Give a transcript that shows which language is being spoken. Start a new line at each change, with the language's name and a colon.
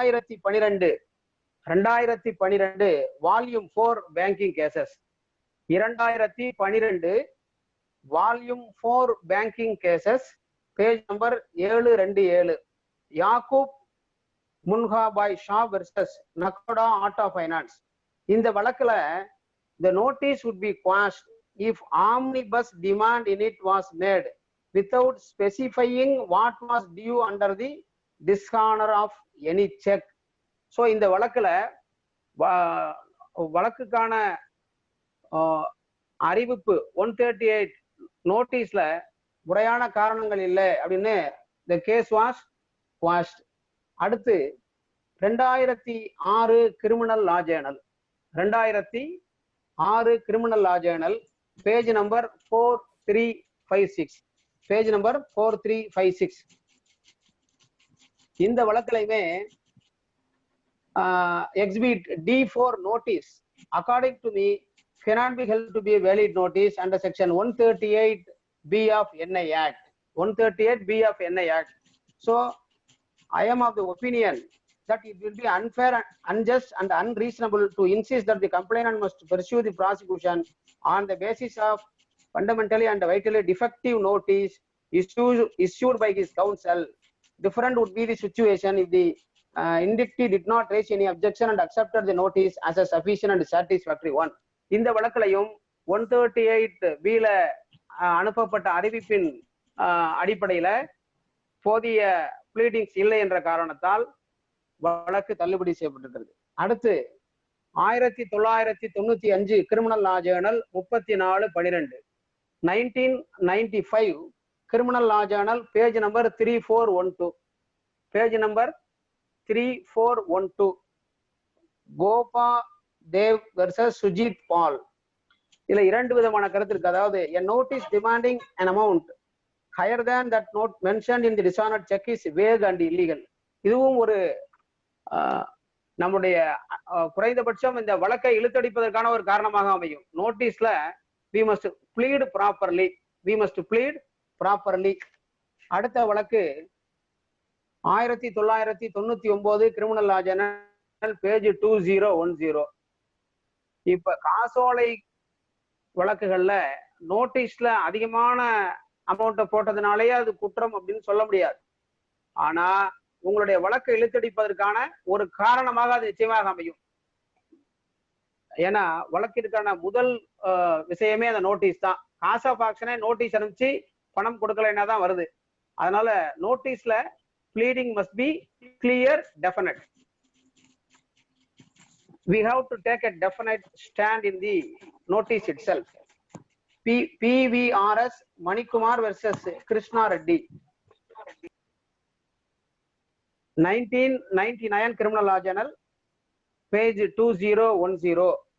Tamil: 2012 volume 4 banking cases, 2012 volume 4 banking cases, page number 727, யாக்கூப் முன்ஹாபாய் Shah versus நகோடா auto finance. இந்த வழக்குல
English: the notice would be quashed if omnibus demand in it was made without specifying what was due under the dishonor of any check.
Tamil: So இந்த வழக்குல வழக்குக்கான அறிவிப்பு 138 நோட்டீஸ்ல முறையான காரணங்கள் இல்லை அப்படின்னு
English: the case was quashed.
Tamil: அடுத்து 2006 கிரிமினல் லா ஜேர்னல், 2006 கிரிமினல் லா Journal, page number 4356, page number 4356. இந்த வழக்கிலையுமே
English: exhibit D4 notice according to me cannot be held to be a valid notice under section 138B of NI Act. 138B of NI Act. So I am of the opinion that it will be unfair, unjust and unreasonable to insist that the complainant must pursue the prosecution on the basis of fundamentally and vitally defective notice issued by his counsel. Different would be the situation if the indictee did not raise any objection and accepted the notice as a sufficient and satisfactory one.
Tamil: இந்த வழக்கிலையும் 138B ல அனுப்பப்பட்ட அறிவிப்பின் அடிப்படையில போதிய bleedings இல்லை என்ற காரணத்தால் வழக்கு தள்ளுபடி செய்யப்பட்டிருக்கிறது. அடுத்து 1995 கிரிமினல் லா ஜேர்னல் 3412, 1995 கிரிமினல் லா Journal, page number 3412, page number 3412, Gopa Dev versus Sujith பால். இதுல 2 விதமான கருத்து இருக்கு. அதாவது
English: a notice demanding an amount higher than that note mentioned in the dishonored check is vague and illegal.
Tamil: இதுவும் ஒரு நம்முடைய குறைந்தபட்சம் இந்த வழக்கை இழுத்தடிப்பதற்கான ஒரு காரணமாக அமையும். நோட்டீஸ்ல
English: we must plead properly, we must plead properly.
Tamil: அடுத்த வழக்கு 1999 கிரிமினல் லா ஜேர்னல், பேஜ் 2010. இப்ப காசோலை வழக்குகள்ல நோட்டீஸ்ல அதிகமான அமௌண்ட்டை போட்டதுனாலேயே அது குற்றம் அப்படின்னு சொல்ல முடியாது. ஆனா உங்களுடைய வழக்கை இழுத்தடிப்பதற்கான ஒரு காரணமாக அது நிச்சயமாக அமையும். ஏன்னா வழக்கிற்கான முதல் விஷயமே அந்த நோட்டீஸ் தான். காஸ் ஆஃப் ஆக்ஷனே நோட்டீஸ் அனுப்பிச்சு பணம் கொடுக்கலைன்னா தான் வருது. அதனால நோட்டீஸ்ல
English: pleading must be clear, definite. We have to take a definite stand in the notice itself. PVRS Manikumar versus Krishna Reddy, 1999 criminal law journal, page 2010.